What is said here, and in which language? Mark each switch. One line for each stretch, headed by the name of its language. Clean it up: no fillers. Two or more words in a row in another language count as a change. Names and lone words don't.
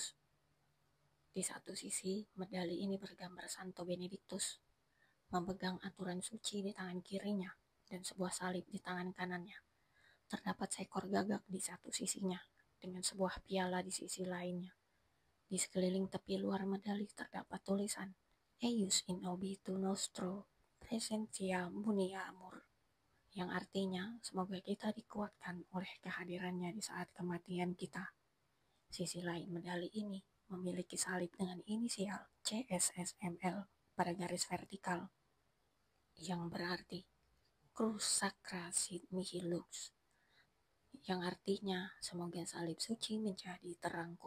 Indonesian: Di satu sisi, medali ini bergambar Santo Benediktus memegang aturan suci di tangan kirinya dan sebuah salib di tangan kanannya. Terdapat seekor gagak di satu sisinya dengan sebuah piala di sisi lainnya. Di sekeliling tepi luar medali terdapat tulisan
Latin: Eius in obitu nostro presentia munia amor,
Indonesian: yang artinya semoga kita dikuatkan oleh kehadirannya di saat kematian kita. Sisi lain medali ini memiliki salib dengan inisial CSSML pada garis vertikal, yang berarti
Latin: Cruz Sacra Sit Mihi Lux,
Indonesian: yang artinya semoga salib suci menjadi terangku.